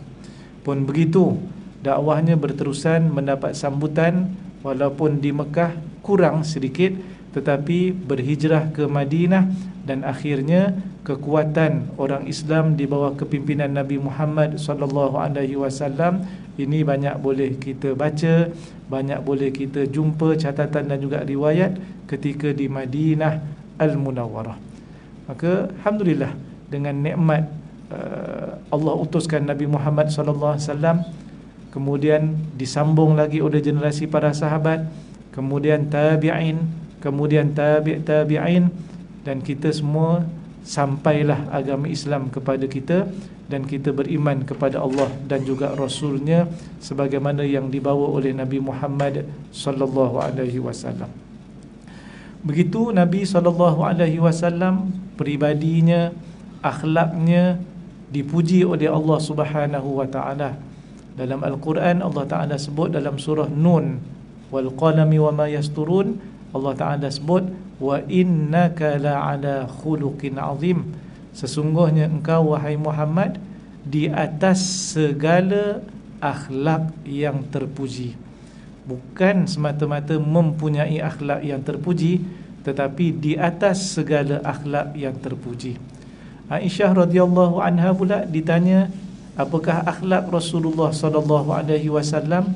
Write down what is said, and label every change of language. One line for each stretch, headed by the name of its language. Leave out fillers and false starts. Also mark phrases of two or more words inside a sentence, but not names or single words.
Malay: Pun begitu, dakwahnya berterusan mendapat sambutan, walaupun di Mekah kurang sedikit, tetapi berhijrah ke Madinah, dan akhirnya kekuatan orang Islam di bawah kepimpinan Nabi Muhammad
Arabic: صلى الله عليه وسلم
Malay: ini banyak boleh kita baca, banyak boleh kita jumpa catatan dan juga riwayat ketika di Madinah Al-Munawwarah. Maka alhamdulillah, dengan nikmat Allah utuskan Nabi Muhammad
Arabic: صلى الله عليه وسلم,
Malay: kemudian disambung lagi oleh generasi para sahabat, kemudian tabi'in, kemudian tabi'in, dan kita semua sampailah agama Islam kepada kita, dan kita beriman kepada Allah dan juga Rasulnya sebagaimana yang dibawa oleh Nabi Muhammad
Arabic: صلى الله عليه وسلم.
Malay: Begitu Nabi
Arabic: صلى الله عليه وسلم,
Malay: peribadinya, akhlaknya dipuji oleh Allah
Arabic: سبحانه وتعالى.
Malay: Dalam Al-Quran Allah Taala sebut dalam surah Nun,
Arabic: والقلم وما يسطرون,
Malay: Allah Taala sebut
Arabic: وإنك لعلى خلق عظيم,
Malay: sesungguhnya engkau wahai Muhammad di atas segala akhlak yang terpuji. Bukan semata-mata mempunyai akhlak yang terpuji, tetapi di atas segala akhlak yang terpuji. Aisyah
Arabic: رضي الله عنها
Malay: pula ditanya, apakah akhlak Rasulullah
Arabic: صلى الله عليه وسلم?